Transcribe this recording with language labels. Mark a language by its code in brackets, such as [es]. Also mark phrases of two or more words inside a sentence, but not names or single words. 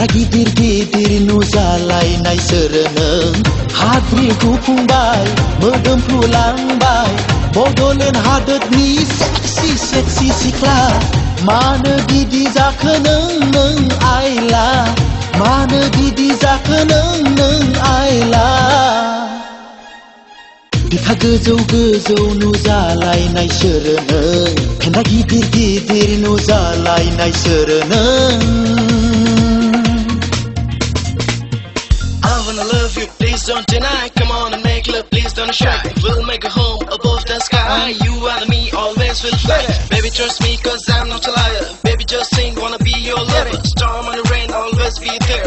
[brx] गिदिर गिदिर नुजालायनाय सोरो नों हाद्रि गुफुंबाय मोदोमफ्रुलांबाय बड'लेण्ड हादोरनि [en] sexy sexy [brx] सिख्ला मानो बिदि जाखो नों आइला मानो बिदि जाखो नों आइला बिखा गोजौ गोजौ नुजालायनाय सोरो नों खेन्था गिदिर गिदिर नुजालायनाय सोरो नों [en] I wanna love you, please don't deny. Come on and make love, please don't shy. We'll make a home above the sky. You and me always will fly. Baby, trust me, cause I'm not a liar. Baby, just think, wanna be your lover. Storm and rain, always be there.